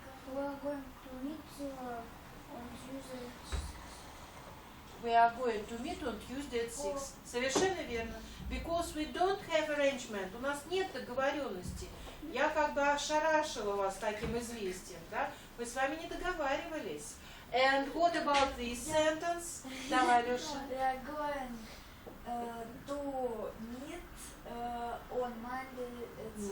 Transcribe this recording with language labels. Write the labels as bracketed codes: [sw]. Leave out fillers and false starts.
[en] We are going to meet on Tuesday. We are going to meet on Tuesday at 6. [ru] Совершенно верно. [en] Because we don't have arrangement. [ru] У нас нет договоренности. Я как бы ошарашила вас таким известием, да? Мы с вами не договаривались. [en] And what about this sentence? [ru] Давай, Леша. [en] We are going to meet on Monday at 6.